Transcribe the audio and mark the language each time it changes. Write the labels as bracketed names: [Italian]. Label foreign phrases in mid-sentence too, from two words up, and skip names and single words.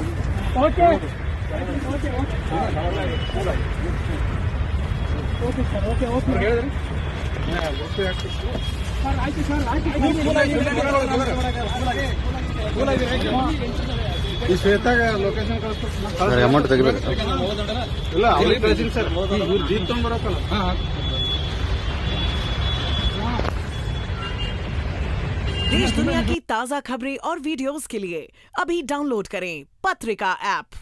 [English] okay okay okay sir, okay okay [Kannada] ಹೇಳಿದ್ರಿ ಸರ್. ಆಯ್ತು ಸರ್, ಆಯ್ತು. ಈ ಶ್ವೇತಾಗ ಲೊಕೇಶನ್ ಕಳಿಸ್ತಾರೆ. ಅಮೌಂಟ್ ತೆಗಿಬೇಕು ಇಲ್ಲ, ಅವ್ರಿಗೆ ಕಳಿಸಿನಿ ಸರ್. ಇವ್ರು ಜೀಪ್ ತಗೊಂಡ್ ಬರೋಕಲ್ಲ. [Hindi] देश दुनिया की ताज़ा खबरें और वीडियोस के लिए अभी डाउनलोड करें पत्रिका ऐप।